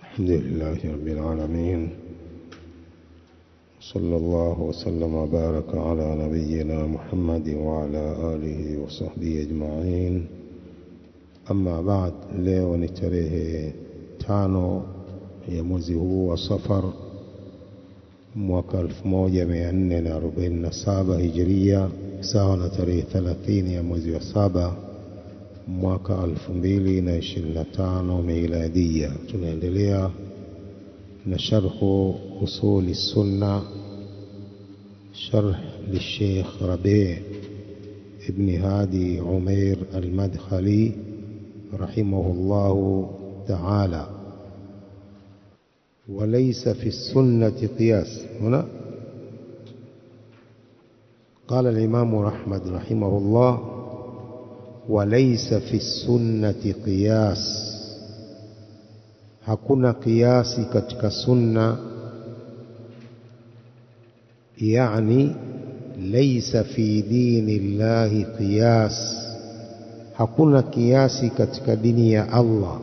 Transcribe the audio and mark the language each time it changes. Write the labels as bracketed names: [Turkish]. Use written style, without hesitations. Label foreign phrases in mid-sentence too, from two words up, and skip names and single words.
[Arabic] الحمد لله رب العالمين، صلى الله وسلم وبارك على نبينا محمد وعلى آله وصحبه أجمعين. أما بعد، [Swahili] leo ni tarehe 5 ya mwezi huu wa Safar mwaka 1447 Hijria, sawa na tarehe 30 ya mwezi wa 7 mwaka 2025 Miladia. Tunaendelea na [Arabic] شرح أصول السنة شرح للشيخ ربيع ابن هادي عمير المدخلي رحمه الله تعالى. وليس في السنة قياس. هنا قال الإمام أحمد رحمه الله: وليس في السنة قياس. [Swahili] hakuna kiasi katika sunna, yani [Arabic] ليس في دين الله قياس, [Swahili] hakuna kiasi katika dini ya Allah.